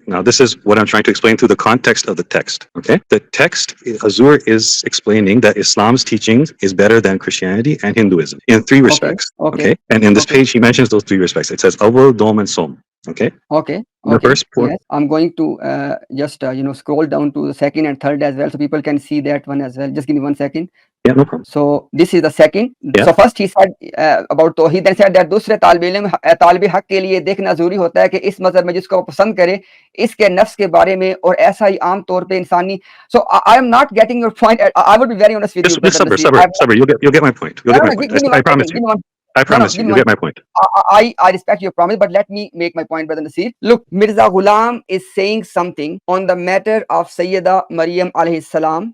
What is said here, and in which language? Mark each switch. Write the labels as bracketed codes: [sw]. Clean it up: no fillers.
[en] Now, this is what I'm trying to explain through the context of the text. Okay? The text, Hazur is explaining that Islam's teachings is better than Christianity and Hinduism in 3 respects. Okay? And in this page, he mentions those 3 respects. It says Awal, Dom, and Som. Okay? The first point. Yes, I'm going to just scroll down to the second and third as well, so people can see that one as well. Just give me 1 second. Yeah, no problem. So this is the second. Yeah. So first he said about he then said that [hi] दूसरे तालिब हक के लिए देखना जरूरी होता है कि इस मजहब में जिसको पसंद करे इसके नफ्स के बारे में और ऐसा ही आम तौर पे इंसानी. [en] So I am not getting your point. I would be very honest with you. Just sabr. You'll get my point. You'll get my point. I promise you. I promise you, you get my point. I respect your promise, but let me make my point, Brother Nasir. Look, Mirza Ghulam is saying something on the matter of Sayyida Maryam alayhi salam.